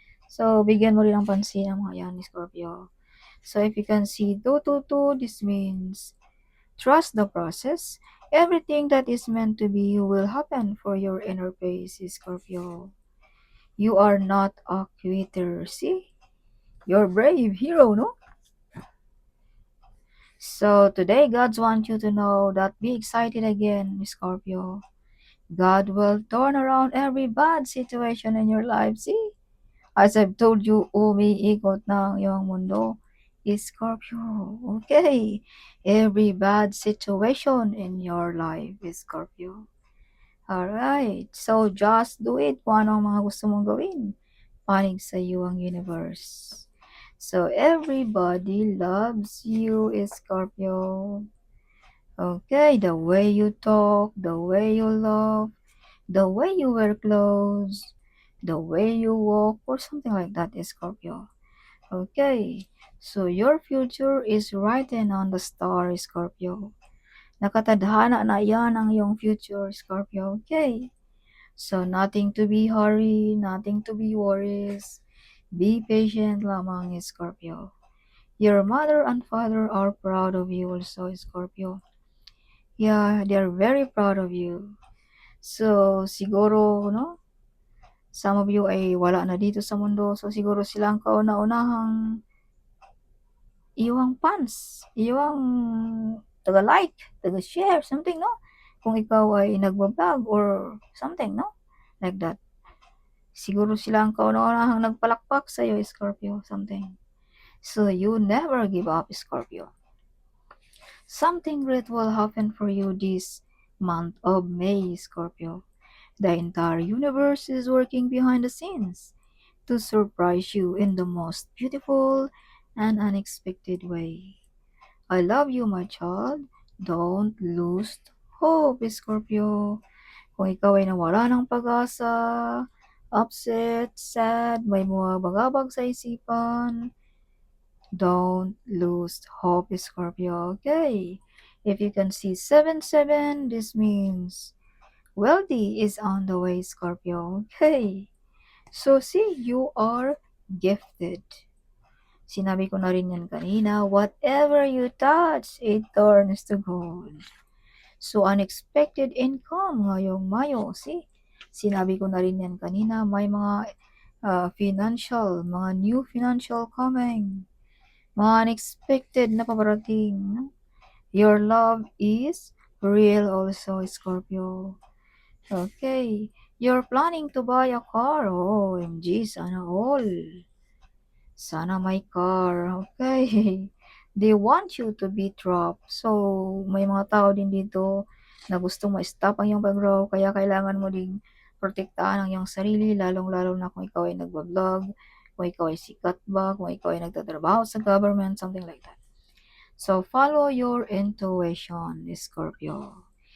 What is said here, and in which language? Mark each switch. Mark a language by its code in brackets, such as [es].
[tl] So, bigyan mo rin ng pansin ang mga yan, Scorpio. [en] So, if you can see 222, this means trust the process. Everything that is meant to be will happen for your inner peace, Scorpio. You are not a quitter, see? You're brave hero, no? So, today, God wants you to know that be excited again, Scorpio. God will turn around every bad situation in your life. See? As I've told you, [tl] umiikot na ang iyong mundo. [en] Scorpio. Okay. Every bad situation in your life, Scorpio. Alright. So, just do it [tl] kung ano ang mga gusto mong gawin. Panig sa iyo ang universe. [en] So, everybody loves you, Scorpio. Okay, the way you talk, the way you love, the way you wear clothes, the way you walk, or something like that, Scorpio. Okay, so your future is written on the star, Scorpio. [tl] Nakatadhana na yan ang iyong future, Scorpio. [en] Okay, so nothing to be hurry, nothing to be worries. Be patient lamang, Scorpio. Your mother and father are proud of you also, Scorpio. Yeah, they're very proud of you. [tl] So, siguro, no? Some of you ay wala na dito sa mundo. So, siguro sila ang kauna-unahang iyong fans, iyong taga-like, taga-share, something, no? Kung ikaw ay nagbablog [en] or something, [tl] no? [en] Like that. [tl] Siguro sila ang kauna-unahang nagpalakpak sa iyo, Scorpio, something. [en] So, you never give up, Scorpio. Something great will happen for you this month of May, Scorpio. The entire universe is working behind the scenes to surprise you in the most beautiful and unexpected way. I love you, my child. Don't lose hope, Scorpio. [tl] Kung ikaw ay nawala ng pag-asa, [en] upset, sad, [tl] may mga bagabag sa isipan, [en] don't lose hope, [tl] Scorpio. [en] Okay. If you can see 77, this means wealthy is on the way, Scorpio. Okay. So see, you are gifted. [tl] Sinabi ko na rin yan kanina, [en] whatever you touch, it turns to gold. [tl] So, [en] unexpected income [tl] ngayong Mayo. See, sinabi ko na rin yan kanina, may mga mga [en] new financial coming, [tl] mga unexpected na paparating. [en] Your love is real also, Scorpio. Okay, you're planning to buy a car. Oh, OMG, [tl] sana all. Sana may car. [en] Okay. They want you to be dropped. [tl] So, may mga tao din dito na gustong ma-stop ang iyong pag-grow. Kaya kailangan mo ding protektahan ang iyong sarili, lalong-lalo na kung ikaw ay nagbablog, kung ikaw ay sikat ba, kung ikaw ay nagtatrabaho sa government, [en] something like that. So, follow your intuition, Scorpio.